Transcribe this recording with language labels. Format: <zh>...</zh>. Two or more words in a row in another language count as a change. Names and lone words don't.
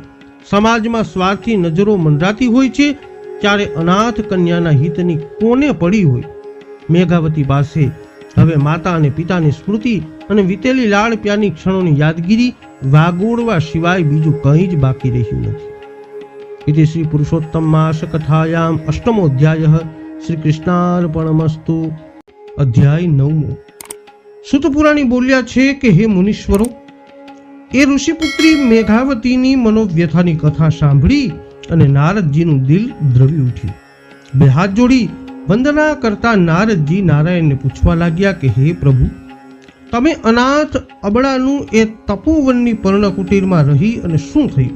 <gu>સમાજમાં સ્વાર્થી નજરો મંડરાતી હોય છે, ત્યારે અનાથ કન્યાના હિતની કોને પડી હોય? મેઘાવતી પાસે હવે માતા અને પિતાની સ્મૃતિ અને વીતેલી લાડ પ્યારની ક્ષણોની યાદગીરી વાગોળવા સિવાય બીજું કંઈ જ બાકી રહ્યું નથી.</gu> <sa>इति श्री पुरुषोत्तम मास कथायाम अष्टमो अध्याय श्री कृष्णार्पणमस्तु. अध्याय 9.</sa> <gu>સુતપુરાણી બોલ્યા છે કે હે મુનીશ્વરો, એ ઋષિપુત્રી મેઘાવતીની મનોવ્યથાની કથા સાંભળી અને નારદજીનું દિલ દ્રવી ઉઠ્યું. બે હાથ જોડી વંદના કરતા નારદજી નારાયણને પૂછવા લાગ્યા કે હે પ્રભુ, તમે અનાથ અબળાનું એ તપોવનની પર્ણકુટીરમાં રહી અને શું થયું?</gu>